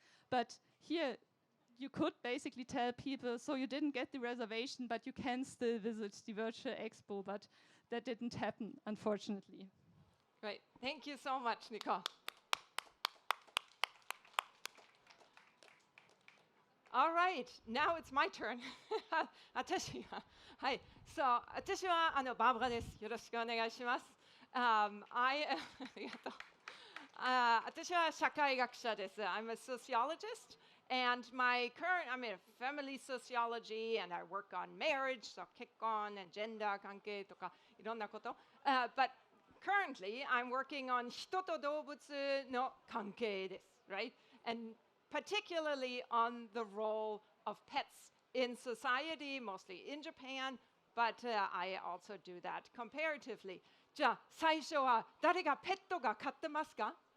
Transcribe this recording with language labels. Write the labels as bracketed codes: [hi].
[en] But here, you could basically tell people, so you didn't get the reservation, but you can still visit the virtual expo, but that didn't happen, unfortunately. Great. Thank you so much, Nicole. All right, now it's my turn. [ja] 私は、はい、そう、私はバーバラです。よろしくお願いします。ありがとう。私は社会学者です。 [en] I'm a sociologist, and my current, I'm in family sociology, and I work on marriage, so [ja] 結婚 [en] and gender [ja] 関係とかいろんなこと。 [en] But currently, I'm working on [ja] 人と動物の関係です。 [en] Right? And particularly on the role of pets in society, mostly in Japan, but I also do that comparatively. [ja] じゃあ、最初は誰がペットが飼ってますか？